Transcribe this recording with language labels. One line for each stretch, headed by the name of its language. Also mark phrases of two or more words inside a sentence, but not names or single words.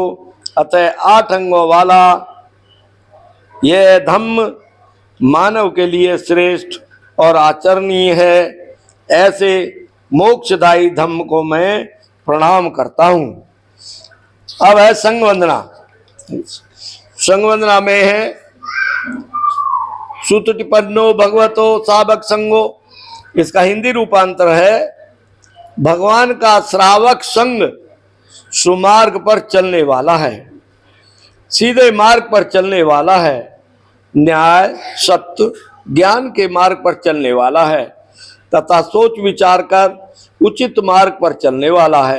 Hindi: अतः 8 अंगों वाला यह धम्म मानव के लिए श्रेष्ठ और आचरणीय है। ऐसे मोक्षदायी धम्म को मैं प्रणाम करता हूँ। अब है संघ वंदना। संघ वंदना में है
Pali: सुतटिपन्नो भगवतो सावक संगो।
Hindi: इसका हिंदी रूपांतर है, भगवान का श्रावक संग सुमार्ग पर चलने वाला है, सीधे मार्ग पर चलने वाला है, न्याय सत्य ज्ञान के मार्ग पर चलने वाला है तथा सोच विचार कर उचित मार्ग पर चलने वाला है।